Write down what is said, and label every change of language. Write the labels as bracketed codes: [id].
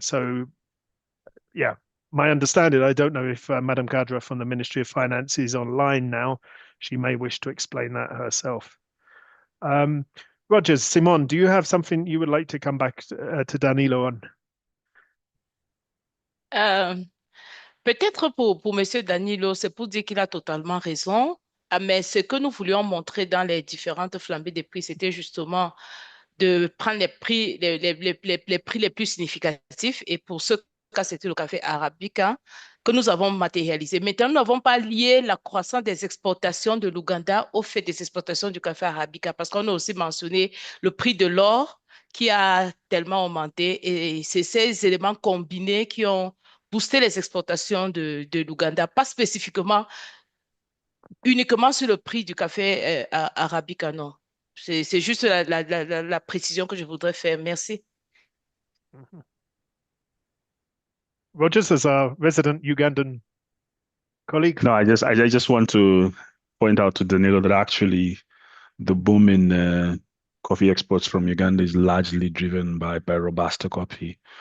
[en] So, yeah, my understanding, I don't know if Madam Kadra from the Ministry of Finance is online now. She may wish to explain that herself. Rogers, Simone, do you have something you would like to come back to Danilo on? [fr] Peut-être pour M. Danilo, c'est pour dire qu'il a totalement raison. Mais ce que nous voulions montrer dans les différentes flambées des prix, c'était justement de prendre les prix les plus significatifs. Et pour ce cas, c'était le café Arabica que nous avons matérialisé. Maintenant, nous n'avons pas lié la croissance des exportations de l'Ouganda au fait des exportations du café Arabica, parce qu'on a aussi mentionné le prix de l'or qui a tellement augmenté. Et c'est ces éléments combinés qui ont boosté les exportations de l'Ouganda, pas spécifiquement uniquement sur le prix du café Arabica, non. C'est juste la précision que je voudrais faire. Merci. [en] Rogers, as our resident Ugandan colleague. No, I just want to point out to Danilo that actually the boom in coffee exports from Uganda is largely driven by Robusta coffee.